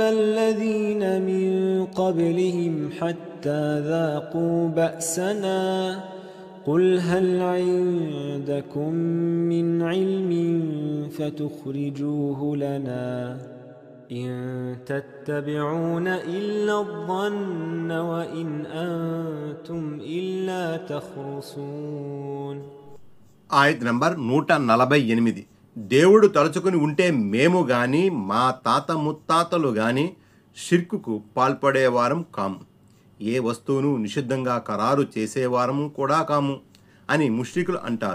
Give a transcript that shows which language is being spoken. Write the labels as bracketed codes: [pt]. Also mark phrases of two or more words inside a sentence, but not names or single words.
[ar] الذين من قبلهم حتى ذاقوا بأسنا قل هل عندكم من علم فتخرجوه لنا إن تتبعون إلا الظن وإن أنتم إلا تخرصون. [te] ఆయత్ నంబర్ 148. దేవుడు తలుచుకుని ఉంటే మేము గాని మా తాత ముత్తాతలు గాని షిర్కుకు పాల్పడేవారం కాము, ఏ వస్తువును నిషిద్ధంగా ఖరారు చేసేవారము కూడా కాము అని ముష్రికులు అంటారు.